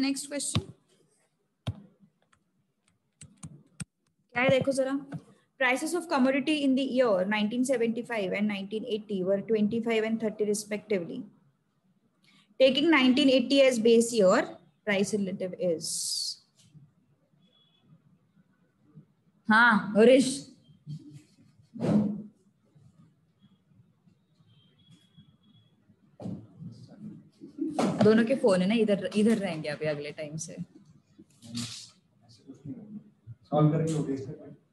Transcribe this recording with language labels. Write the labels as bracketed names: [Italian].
[Hindi] Next question क्या है देखो जरा. [English] Prices of commodity in the year 1975 and 1980 were 25 and 30 respectively. Taking 1980 as base year, price relative is. [Hindi] हाँ हरीश, दोनों के फोन है ना, इधर रहेंगे अभी अगले टाइम से. सॉल्व करके हो गया.